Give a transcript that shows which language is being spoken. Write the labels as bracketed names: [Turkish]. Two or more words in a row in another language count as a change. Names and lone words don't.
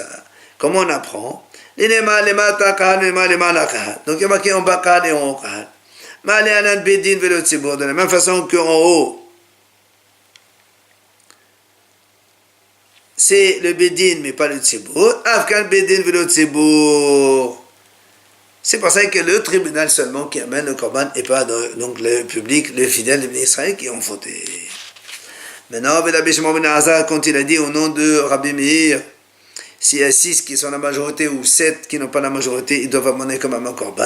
[French] Comment on apprend? Donc, il y a marqué en bas Kahal et en haut Kahal. De la même façon qu'en haut, c'est le Bédin, mais pas le Tzibour. [Hebrew] אף כאן בית דין ולא ציבור. [French] C'est pour ça que le tribunal seulement qui amène le Korban et pas donc le public, les fidèles d'Israël qui ont fauté. Maintenant, Rabbi Shimon ben Azar, quand il a dit au nom de Rabbi Meir, s'il y a 6 qui sont la majorité ou 7 qui n'ont pas la majorité, ils doivent amener comme un Korban.